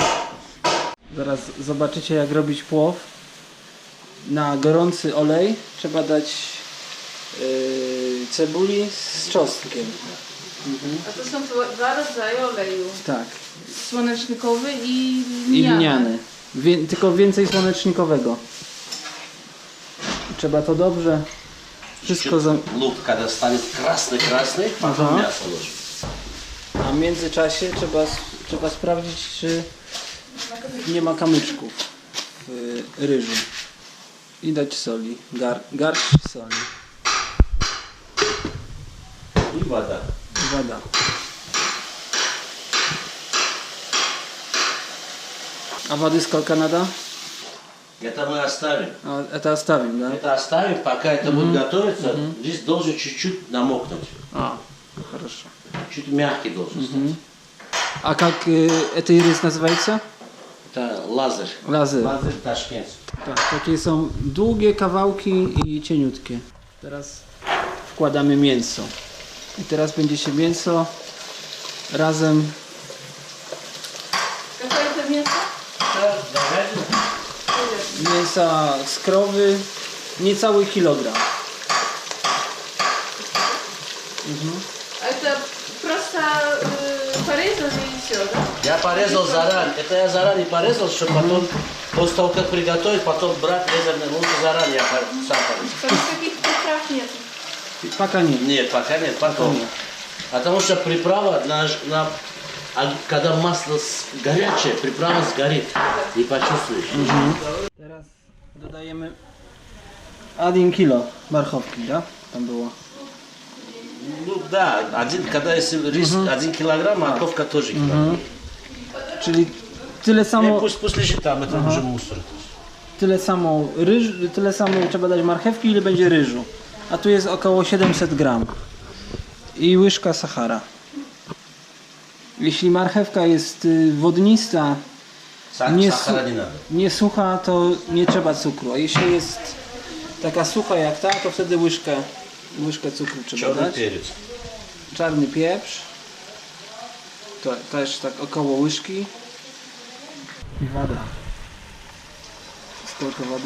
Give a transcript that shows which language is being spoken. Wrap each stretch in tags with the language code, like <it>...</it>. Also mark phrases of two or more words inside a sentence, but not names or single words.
<pl>Zaraz zobaczycie jak robić płow. Na gorący olej trzeba dać cebuli z czosnkiem. A to są dwa rodzaje oleju. Tak. Słonecznikowy i I lniany. lniany. Tylko więcej słonecznikowego. Trzeba to dobrze wszystko</pl> <ru>Лук, когда станет красный, потом Ага. мясо ложим.</ru> <pl>A w międzyczasie trzeba sprawdzić, czy nie ma kamyczków w ryżu. I dać soli. Garść soli.</pl> <ru>И вода.</ru> <pl>Woda. A wody</pl> <ru>сколько надо? Это мы оставим. A это оставим, да? Это оставим, пока это будет готовиться. Здесь должен чуть-чуть намокнуть. A, хорошо. Чуть мягкий должен стать.</ru> <pl>A jak</pl> <ru>этой рис называется? Это лазер. Lazy. Лазер ташкентский.</ru> <pl>Tak, takie są długie kawałki i cieniutkie. Teraz wkładamy mięso. I teraz będzie się mięso razem. Jakie to mięso? Mięsa z krowy niecały kilogram.</pl> <ru>A это просто порезанное яйцо, да? Я порезал заранее. Это я заранее порезал, чтобы потом, после того, как приготовить, потом брать резерный лук заранее я сам порезал. То есть каких приправ нет? Пока nie. Нет, пока нет, потом. Потому что приправа, когда масло горячее, приправа сгорит. Не почувствуешь.</ru> <pl>Teraz dodajemy 1 kilo marchowki, да? Tam było.</pl> <ru>Ну да, когда если рис 1 килограмм, морковка тоже килограмм.</ru> <pl>Czyli tyle samo,</pl> <ru>Пусть лежит там, это уже мусор.</ru> <pl>tyle samo trzeba dać marchewki, ile będzie ryżu. A tu jest około 700 gram. I łyżka sachara. Jeśli marchewka jest wodnista,</pl> <ru>Сахара не надо.</ru> <pl>nie sucha, to nie trzeba cukru. A jeśli jest taka sucha jak ta, to wtedy łyżkę cukru trzeba</pl> <ru>Черный</ru> <pl>dać.</pl> <ru>перец.</ru> <pl>Czarny pieprz. To też tak około łyżki. I woda. Skолько wody?</pl>